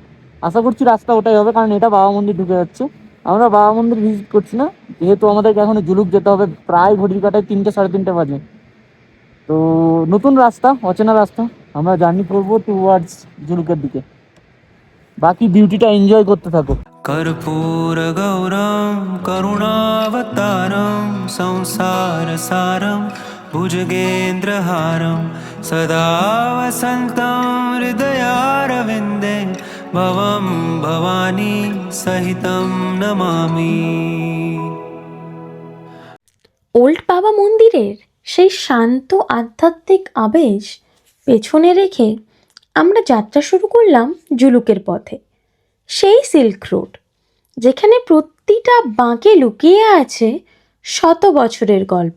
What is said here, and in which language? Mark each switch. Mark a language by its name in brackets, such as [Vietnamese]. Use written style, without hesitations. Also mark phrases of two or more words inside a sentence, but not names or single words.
[Bangla] আশা করছি রাস্তা ওটাই হবে, কারণ এটা বাবা মন্দির ঢুকে যাচ্ছে। আমরা বাবা মন্দির ভিজিট করছি না, যেহেতু আমাদেরকে এখন জুলুক যেতে হবে। প্রায় ঘড়ির কাটায় 3টে সাড়ে 3টে বাজে। তো নতুন রাস্তা, অচেনা রাস্তা, আমরা জার্নি করবো টুয়ার্ডস জুলুকের দিকে। বাকি বিউটিটা এনজয় করতে থাকো। [Sanskrit] कर्पूर गौरम करुणावतारम संसार सारम भुजगेन्द्रहारम सदा वसन्तं हृदयारविन्दे भवं भवानी सहितं नमामि। [Bangla] ওল্ড বাবা মন্দিরের সেই শান্ত আধ্যাত্মিক আবেশ পেছনে রেখে আমরা যাত্রা শুরু করলাম জুলুকের পথে, সেই সিল্ক রোড যেখানে প্রতিটা বাঁকে লুকিয়ে আছে শত বছরের গল্প।